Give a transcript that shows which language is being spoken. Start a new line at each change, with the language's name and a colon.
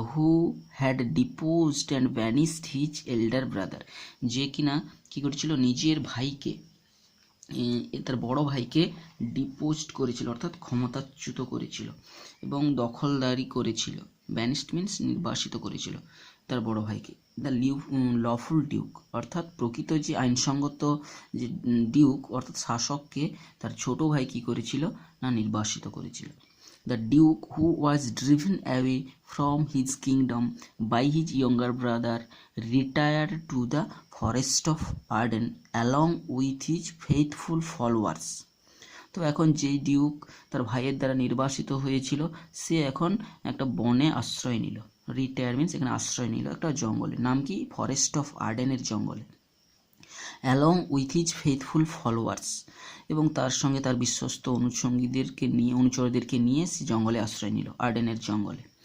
English: who had deposed and banished his elder brother,
Bangla: যে কিনা কী করেছিল, নিজের ভাইকে, তার বড় ভাইকে ডিপোজড করেছিল অর্থাৎ ক্ষমতাচ্যুত করেছিল এবং দখলদারি করেছিল। ব্যানিশড মিন্স নির্বাসিত করেছিল তার বড় ভাইকে। দ্য লফুল ডিউক অর্থাৎ প্রকৃত যে আইনসঙ্গত যে ডিউক অর্থাৎ শাসককে তার ছোট ভাই কী করেছিল না, নির্বাসিত করেছিল।
English: The Duke, who was driven away from his kingdom by his younger brother, retired to the forest of Arden along with his faithful followers.
Bangla: তো এখন যেই ডিউক তার ভাইয়ের দ্বারা নির্বাসিত হয়েছিল, সে এখন একটা বনে আশ্রয় নিল। রিটায়ার মিন্স এখানে আশ্রয় নিল একটা জঙ্গলে, নাম কি, ফরেস্ট অফ আর্ডেনের জঙ্গলে।
English: along with his faithful followers,
Bangla: এবং তার সঙ্গে তার বিশ্বস্ত অনুচরদেরকে নিয়ে সে জঙ্গলে আশ্রয় নিল, আর্ডেনের জঙ্গলে।